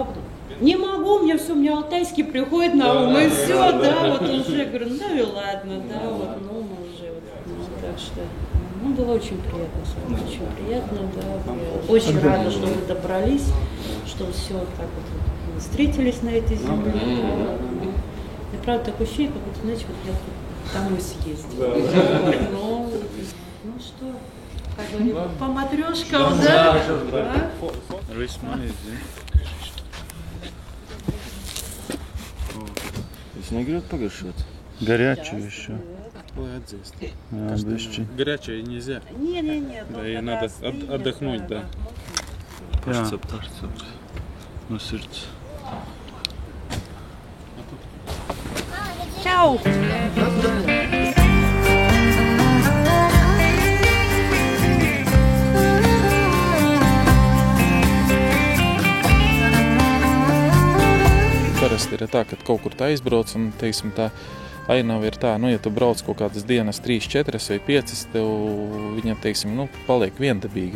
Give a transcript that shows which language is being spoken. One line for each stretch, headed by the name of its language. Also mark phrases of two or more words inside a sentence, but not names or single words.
Russian: Не могу, мне алтайский приходит на ум, и все, да, вот уже, говорю, и ладно, да, вот, мы уже, так что, было очень приятно с вами, очень приятно, да, я очень рада, что вы добрались, что все так вот встретились на этой земле, да, и правда, такое ощущение, как будто, знаете, вот я домой съездила, ну что, как говорим, по матрешкам, да,
Latvian: Jūs negribat pagaršot?
Russian: Горячую еще.
Latvian: Lai atdzīst.
Russian: Горячее нельзя. Не. Да, и надо отдохнуть, да.
Latvian: Pārcep. No sirds. Čau! Parasti ir tā, ka kaut kur tā aizbrauc un, teiksim, tā ainava ir tā, ja tu brauc kaut kādas dienas 3, 4 vai 5, tev viņa, teiksim, paliek viendabīga.